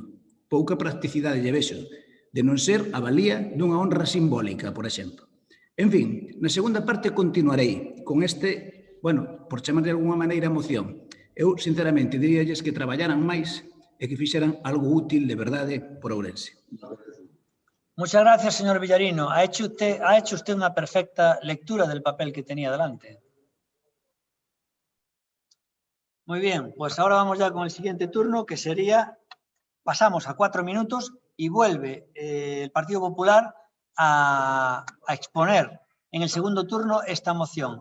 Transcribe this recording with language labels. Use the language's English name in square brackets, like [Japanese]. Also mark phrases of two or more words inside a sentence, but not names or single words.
[Galician] Pouca practicidade lle vexo, de non ser a valía dunha honra simbólica, por exemplo. En fin, na segunda parte continuarei con este, bueno, por chamar de alguma maneira moción. Eu, sinceramente, diríalles que traballaran máis e que fixeran algo útil de verdade por Ourense. [Spanish] Muchas gracias, señor Villarino. Ha hecho usted una perfecta lectura del papel que tenía delante. Muy bien, pues ahora vamos ya con el siguiente turno, que sería, pasamos a 4 minutos y vuelve el Partido Popular a exponer en el segundo turno esta moción.